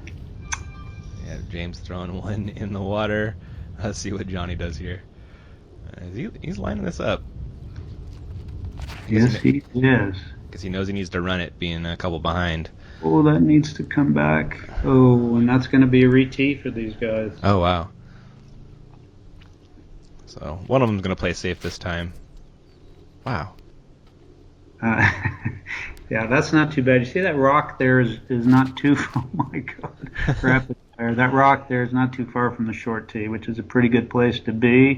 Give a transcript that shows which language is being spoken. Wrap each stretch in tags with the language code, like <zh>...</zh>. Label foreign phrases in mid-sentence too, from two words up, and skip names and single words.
<en>Yeah, James throwing one in the water. Let's see what Johnny does here. He's lining this up. Yes, he is. Because he knows he needs to run it, being a couple behind. Oh, that needs to come back. Oh, and that's going to be a re-tee for these guys. Oh, wow. So one of them's going to play safe this time. Wow. Yeah, that's not too bad. You see that rock there is not too far. Oh, my God. Rapid fire. That rock there is not too far from the short tee, which is a pretty good place to be.</en>